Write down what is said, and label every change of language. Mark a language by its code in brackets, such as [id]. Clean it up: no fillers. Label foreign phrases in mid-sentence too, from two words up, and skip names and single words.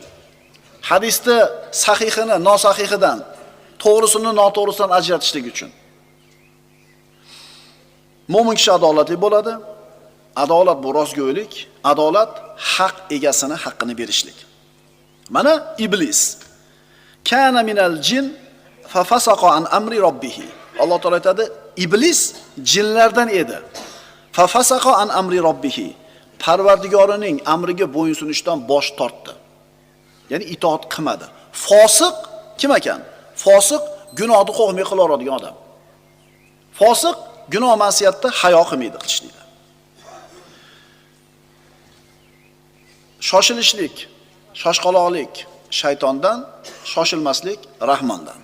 [uz] Hadisni sahihini nosahihidan, to'g'risini noto'g'risidan ajratishlik uchun. Mo'min kishi adolatli bo'ladi. Adolat bu rostgo'ylik, adolat haq egasini haqqini berishlik. [ar] Mana إبليس كان من الجن ففسق عن أمر ربه. [uz] Alloh taolo aytadi, iblis jinlardan edi. [ar] ففسق عن أمر ربه. [uz] Parvardigorining amriga bo'ysunishdan bosh tortdi. Ya'ni itoat qilmadi. Fosiq kim ekan? Fosiq gunohni qo'rqmay qilaveradigan odam. Fosiq gunoh ma'siyatda hayo qilmaydi qilishlikda. Shoshilishlik, shoshqaloqlik shaytondan, shoshilmaslik Rahmondan.